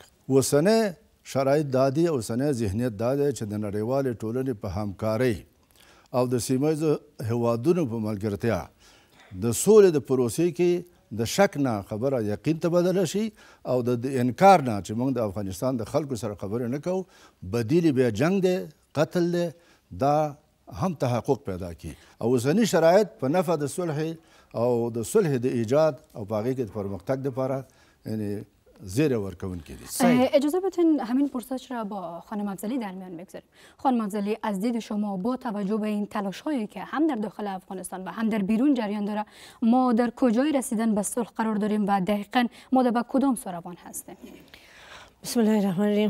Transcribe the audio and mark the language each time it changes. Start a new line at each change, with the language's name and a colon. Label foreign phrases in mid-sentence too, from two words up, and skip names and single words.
Pashto: اوسنی شرایط دا دي، اوسنی ذهنیت دا دی چې د نړیوالې ټولنې په همکارۍ او د سیمهییزو هیوادونو په ملګرتیا د سولې د پروسې کې د شک نه خبره یقین ته بدله شي او د انکار نه چې موږ د افغانستان د خلکو سره خبرې نه کوو، بدیل بیا جنگ دی، قتل دی، دا هم تحقق پیدا کی. او اوسني شرایط په نفع د صلح او د صلح د ایجاد او په هغې کې د پرمختګ دپاره یعنی زیر ورکوونکي دي.
Persian: اجازه بدین همین پرسش را با خانم افضلی در میان بگذاریم. خانم افضلی، از دید شما با توجه به این تلاش هایی که هم در داخل افغانستان و هم در بیرون جریان داره، ما در کجای رسیدن به صلح قرار داریم و دقیقاً ما در کدام سوروان هستیم؟
Arabic: بسم الله الرحمن الرحیم.